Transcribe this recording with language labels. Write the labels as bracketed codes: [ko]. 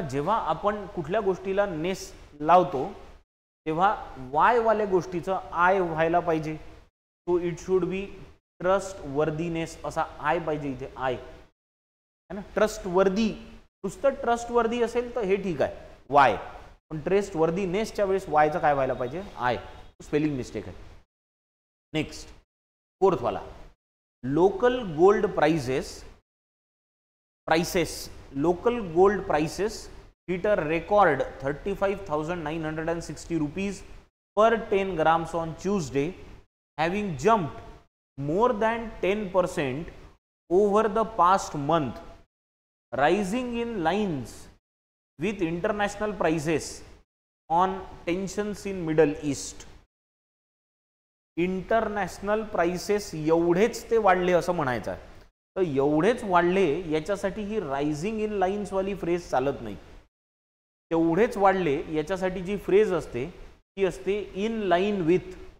[mr] जेव्हा आपण कुठल्या गोष्टीला नेस लावतो तेव्हा वाय वाल्या गोष्टीचं आय व्हायला पाहिजे. तो [en] it should be trustworthiness [mr] असा आय पाहिजे इथे, आय, है ना. ट्रस्टवर्दी, नुसतं ट्रस्टवर्दी असेल तर हे ठीक आहे, वाय. पण ट्रस्टवर्दीनेसच्या वेळेस वायचं काय व्हायला पाहिजे, आय. स्पेलिंग मिस्टेक आहे. [en] Next, fourth वाला, local gold prices local gold prices hit a record 35,960 rupees per 10 grams on Tuesday, having jumped more than 10% over the past month, rising in lines with international prices on tensions in Middle East. [mr] International prices एवढेच ते वाढले असं म्हणायचं आहे. तर एवढेच वाढले याच्यासाठी ही [en] rising in lines [mr] वाली फ्रेज चालत नाही. तेवढेच वाढले याच्यासाठी जी फ्रेज असते ती असते [en] In line with.